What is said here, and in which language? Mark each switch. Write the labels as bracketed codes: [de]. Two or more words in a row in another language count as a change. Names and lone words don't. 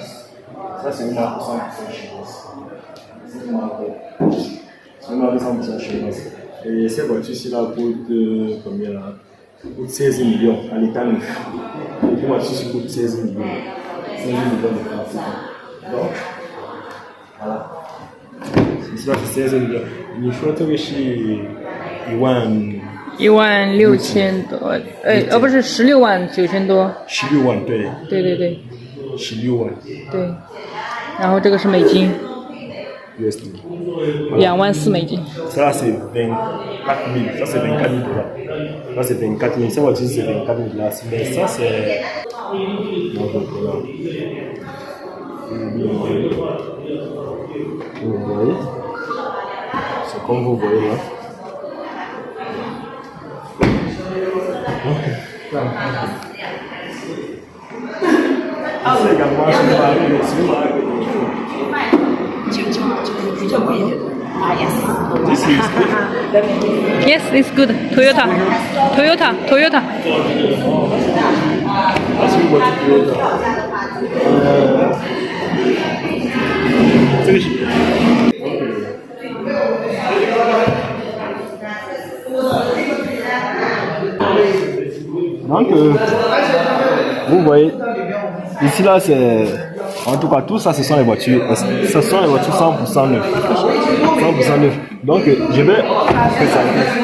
[fr] Ça, c'est une marque 100% chinoise. C'est une marque 100% chinoise. Et cette voiture-ci là coûte combien là? Coûte 16 millions à l'état neuf. Une voiture coûte 16 millions. 16 millions de francs. Donc, voilà. C'est ça, c'est 16 millions. [zh] 你说这个是 16000多，不是169000多。 16万，对。对对对。 16万。对。然后这个是美金。 [en] USD. [zh] 24000美金。 [fr] Ça c'est 24 000. Ça c'est 24 000 dollars. Ça c'est 24 000. Ça voiture c'est 24 000 dollars. Mais ça c'est. Donc voilà. Vous voyez? C'est comme vous voyez là. C'est également sur This is [en] Yes, it's good. Toyota. That's what Toyota. [zh] 这个是。 [fr] Donc, vous voyez, ici là c'est, en tout cas tout ça ce sont les voitures, 100% neuves. [zh] 100% neuves. Donc je vais présenter.